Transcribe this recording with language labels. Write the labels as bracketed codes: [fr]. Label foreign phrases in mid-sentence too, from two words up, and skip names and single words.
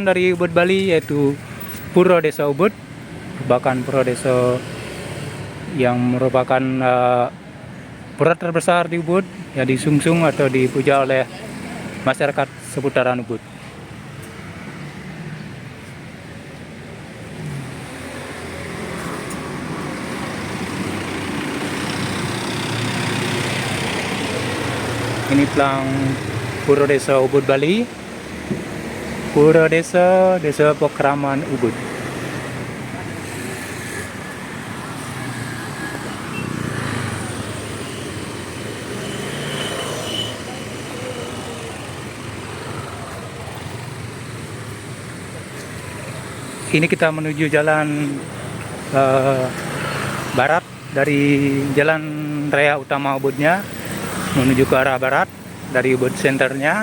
[id] dari Ubud Bali, yaitu Pura Desa Ubud, merupakan pura desa yang merupakan pura terbesar di Ubud, yang disungsung atau dipuja oleh masyarakat seputaran Ubud. Ini pelang Pura Desa Ubud Bali, Pura Desa, Desa Pokraman Ubud. Ini kita menuju jalan barat dari jalan raya utama Ubudnya, menuju ke arah barat dari Ubud Centernya.